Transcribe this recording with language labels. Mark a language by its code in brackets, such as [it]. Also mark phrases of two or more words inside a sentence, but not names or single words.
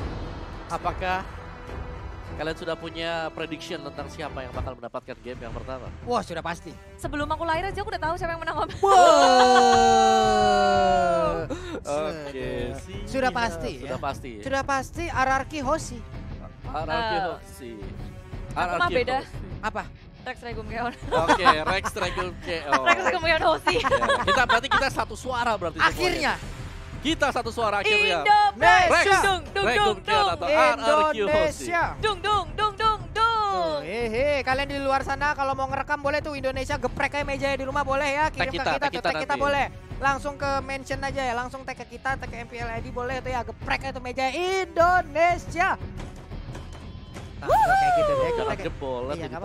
[id] Apakah kalian sudah punya prediction tentang siapa yang bakal mendapatkan game yang pertama? Wah sudah pasti. Sebelum aku lahir aja aku udah tahu siapa yang menang. Wow. Oke, Sudah pasti ya. Sudah pasti. Sudah pasti RRQ Hoshi. RRQ Hoshi. Aku mah beda. Apa? Rex Regum Keon. Oke, Rex Regum KO. Rex Regum Keon Hoshi. Ya, kita satu suara berarti semuanya. Akhirnya Kita satu suara akhirnya. Indonesia. Dung dung dung Regum dung Keon dung. atau RRQ Hoshi. Indonesia. Dung dung dung dung dung. Hehe, kalian di luar sana kalau mau ngerekam boleh tuh Indonesia geprek kayak meja di rumah boleh ya, kirim ke kita tag tuh kita tag kita nanti. boleh. Langsung ke mention aja ya, langsung tag ke kita, tag ke MPL ID boleh tuh ya, geprek kayak tuh meja Indonesia. Nah, kayak gitu deh, Jangan geprek. jebol lah Iya, jadi